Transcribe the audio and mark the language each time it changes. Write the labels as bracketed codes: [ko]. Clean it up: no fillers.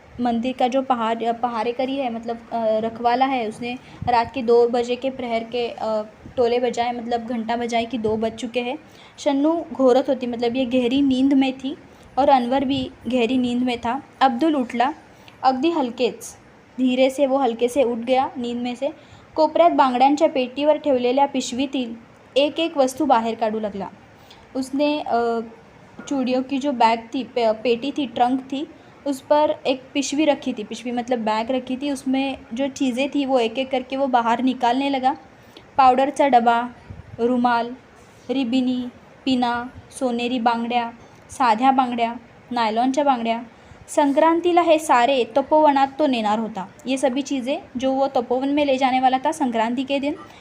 [hi] मंदिर का जो पहारेकरी है, मतलब रखवाला है, उसने रात के 2 बजे के प्रहर के टोले बजाए, मतलब घंटा बजाए कि 2 बज चुके हैं। [mr] शन्नू घोरत होती [hi] मतलब ये गहरी नींद में थी, और अनवर भी गहरी नींद में था। [mr] अब्दुल उठला, अगदी हलकेच, [hi] धीरे से वो हल्के से उठ गया नींद में से। [mr] कोपऱ्यात बांगड्यांच्या पेटीवर ठेवलेल्या पिशवीतील एक एक वस्तू बाहेर काढू लगला। [hi] उसने चूड़ियों की जो बैग थी, पेटी थी, ट्रंक थी, उस पर एक पिशवी रखी थी, पिशवी मतलब बैग रखी थी, उसमें जो चीज़ें थी वो एक एक करके वो बाहर निकालने लगा। [mr] पाउडरचा डबा, रुमाल, रिबिनी, पिना, सोनेरी बांगड्या, साध्या बांगड्या, नायलॉनच्या बांगड्या। संक्रांतिला हे सारे तपोवनात तो नेणार होता। [hi] ये सभी चीज़ें जो वो तपोवन में ले जाने वाला था संक्रांति के दिन।